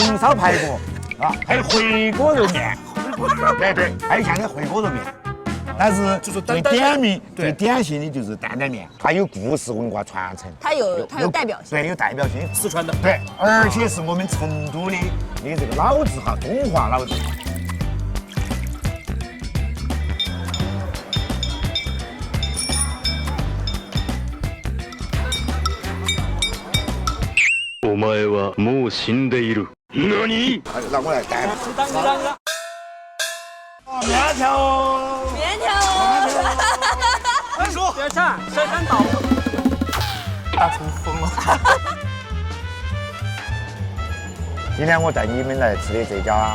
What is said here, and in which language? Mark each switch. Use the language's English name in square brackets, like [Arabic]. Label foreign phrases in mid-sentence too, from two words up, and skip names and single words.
[Chinese] 红烧排骨啊，还有回锅肉面，对，还有现在回锅肉面。但是最典型、最典型的就是担担面，它有故事文化传承，它有代表性，对，有代表性，四川的，对，而且是我们成都的这个老字号，中华老字。 [Japanese] お前はもう死んでいる。何？ [Chinese] 让我来带。面条。三叔，点菜，珊珊倒。大厨疯了。今天我带你们来吃的这家